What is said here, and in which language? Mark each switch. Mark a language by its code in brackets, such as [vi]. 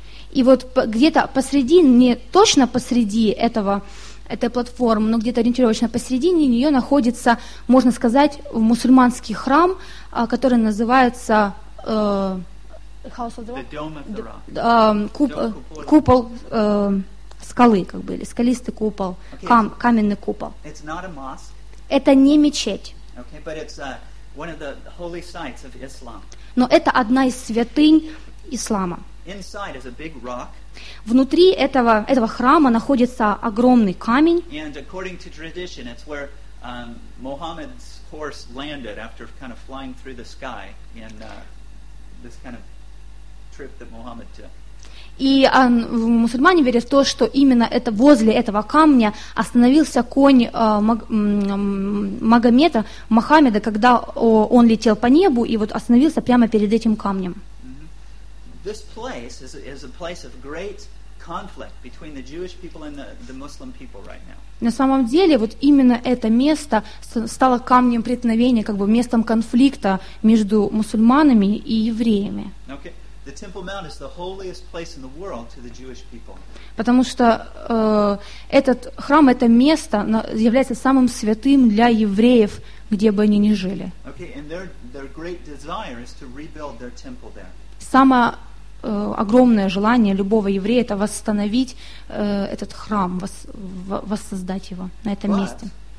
[ru] И вот где-то посреди, не точно посреди этого этой платформы, но где-то ориентировочно посередине нее находится, можно сказать, мусульманский храм, который называется купол скалы, как бы, или скалистый купол, каменный купол. [en] It's not a mosque. [ru] Это не мечеть. [en] Okay, but it's one of the holy sites of Islam. [ru] Но это одна из святынь ислама. [en] Inside is a big rock. [ru] Внутри этого храма находится огромный камень. [en] And according to tradition, it's where Muhammad's horse landed after kind of flying through the sky in this kind of trip that Muhammad took. [ru] И мусульмане верят в то, что именно это возле этого камня остановился конь Мухаммеда, когда он летел по небу и вот остановился прямо перед этим камнем. [en] This place is a place of great conflict between the Jewish people and the Muslim people right now. [ru] На самом деле, вот именно это место стало камнем преткновения, как бы местом конфликта между мусульманами и евреями. [en] Okay. The Temple Mount is the holiest place in the world to the Jewish people. [ru] Потому что этот храм, это место является самым святым для евреев, где бы они ни жили. [en] Okay, and their great desire is to rebuild their temple there. [ru] Самое огромное желание любого еврея – это восстановить этот храм, воссоздать его на этом месте.